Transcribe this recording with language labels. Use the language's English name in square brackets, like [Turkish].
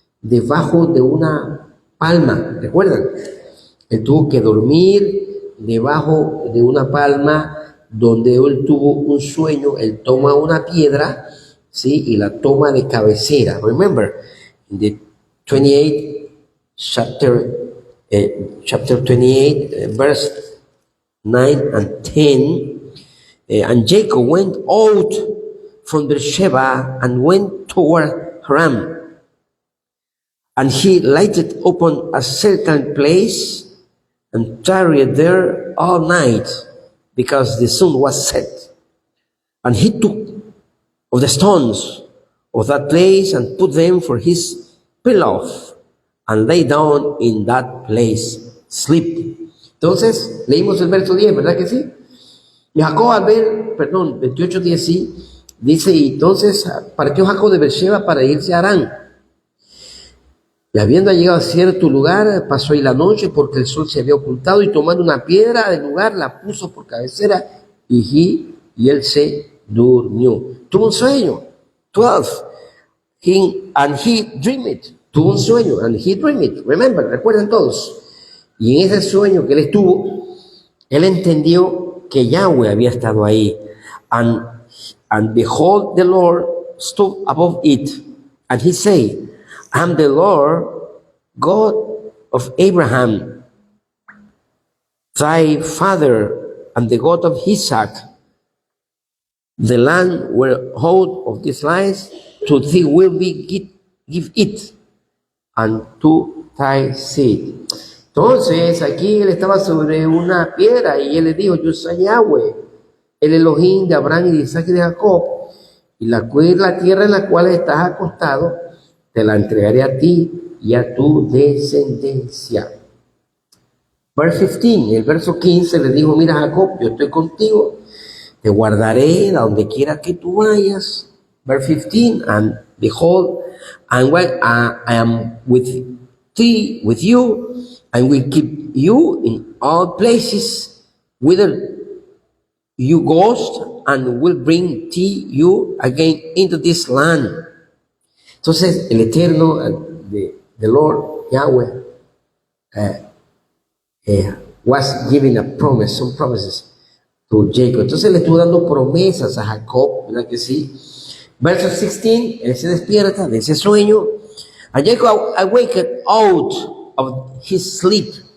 [Spanish] Debajo de una palma, ¿recuerdan? Él tuvo que dormir debajo de una palma donde él tuvo un sueño. Él toma una piedra, ¿sí? Y la toma de cabecera. [English] Remember, in the 28 chapter 28, verse 9 and 10, and Jacob went out from Beersheba and went toward Haran. And he lighted upon a certain place and tarried there all night, because the sun was set. And he took of the stones of that place and put them for his pillow, and lay down in that place, sleep. [Spanish] Entonces, leímos el verso 10, ¿verdad que sí? Y Jacob al ver, 28:10 sí, dice, y entonces partió Jacob de Beersheba para irse a Harán. Y habiendo llegado a cierto lugar, pasó ahí la noche porque el sol se había ocultado, y tomando una piedra del lugar la puso por cabecera, y él se durmió. Tuvo un sueño. [English] 12. And he dreamed it. Tuvo un sueño. And he dreamed it. Remember, [Spanish] recuerden todos. Y en ese sueño que él estuvo, él entendió que Yahweh había estado ahí. [English] And behold, the Lord stood above it. And he said, I am the Lord God of Abraham, thy father, and the God of Isaac. The land whereof of this lies to thee will be give it, and to thy seed. [Spanish] Entonces aquí él estaba sobre una piedra y él le dijo, yo soy Yahweh, el Elohim de Abraham y de Isaac y de Jacob, y la tierra en la cual estás acostado, te la entregaré a ti y a tu descendencia. [English] Verse 15, [Spanish] el verso 15 le dijo, mira Jacob, yo estoy contigo, te guardaré a donde quiera que tú vayas. [English] Verse 15, and behold, I am with thee, with you, and will keep you in all places, whither you goest, and will bring you again into this land. [Spanish] Entonces, el Eterno, [English] the Lord, Yahweh, was giving a promise, some promises to Jacob. [Spanish] Entonces le estuvo dando promesas a Jacob, ¿verdad que sí? Verso 16, él se despierta de ese sueño. [English] And Jacob awaked out of his sleep.